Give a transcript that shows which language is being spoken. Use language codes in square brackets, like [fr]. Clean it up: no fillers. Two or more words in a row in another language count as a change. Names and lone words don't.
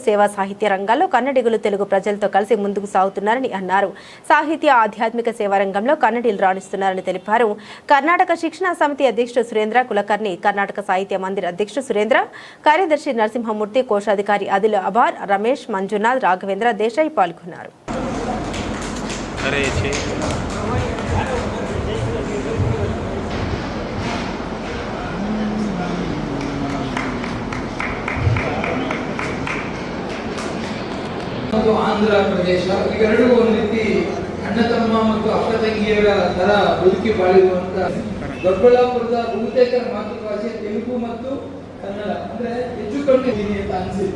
[te] సేవా సాహిత్య రంగాల్లో కన్నడిగులు తెలుగు ప్రజలతో కలిసి ముందుకు సాగుతున్నారని అన్నారు. సాహిత్య ఆధ్యాత్మిక సేవా రంగంలో కన్నడీలు రాణిస్తున్నారని తెలిపారు. కర్ణాటక శిక్షణా సమితి అధ్యక్షుడు సురేంద్ర కులకర్ణి, కర్ణాటక సాహిత్య మందిర్ అధ్యక్షుడు సురేంద్ర, కార్యదర్శి నరసింహమూర్తి, కోశాధికారి అదిల్ అబార్, రమేష్, మంజునాథ్, రాఘవేంద్ర దేశాయ్ పాల్గొన్నారు. [kn] ಆಂಧ್ರ ಪ್ರದೇಶ ಇವೆರಡೂ ಒಂದು ರೀತಿ ಅಣ್ಣ ತಮ್ಮ ಮತ್ತು ಅಕ್ಕ ತಂಗಿಯರ ತರ ಬದುಕಿ ಬಾಳಿರುವಂತ ದೊಡ್ಡಬಳ್ಳಾಪುರದ ಬಹುತೇಕ ಮಾತೃಭಾಷೆ ತೆಲುಗು ಮತ್ತು ಕನ್ನಡ ಅಂದ್ರೆ ಹೆಚ್ಚು ಕಡಿಮೆ ಅಂತ ಅನ್ಸಿಲ್ಲ.